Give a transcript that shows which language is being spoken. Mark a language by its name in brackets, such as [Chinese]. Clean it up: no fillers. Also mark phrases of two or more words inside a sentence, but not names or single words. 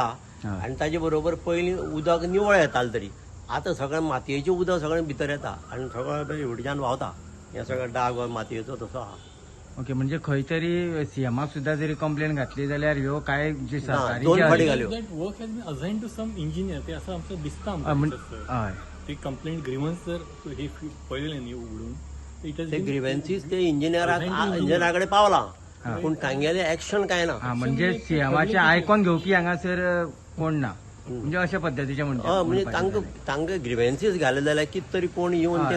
[Konkani] हय. आनी ताजे बरोबर पयलीं उदक निवळ येतालें तरी आतां सगळें मातयेचें उदक सगळें भितर येता आनी सगळें एवढीच्यान व्हांवता. हे सगळें डाग मातयेचो तसो आहा. ओके. म्हणजे खंय तरी CMाक सुद्दां जरी कंप्लेन घातली जाल्यार ह्यो काय जी सरकारी 2 जी फाटी आसा- घाल्यो. [English] That work has been assign to some engineer. [Marathi] ते असं आमचं दिसतं [Konkani] हय. [Marathi] आमचं. [Konkani] ते [English] complaint grievance [Konkani] जर हे पळयलें न्ही उघडून ते ग्रिव्हन्सीस ते इंजिनियराकडे पावला पूण तांगेलें एक्शन कांय ना. हा, म्हणजे CMाचे आयकोन घेवपी हांगासर कोण ना, म्हणजे अशा पद्दतीचे म्हणजे तांकां ग्रिव्हन्सीस घाले जाल्यार कितें तरी कोण येवन ते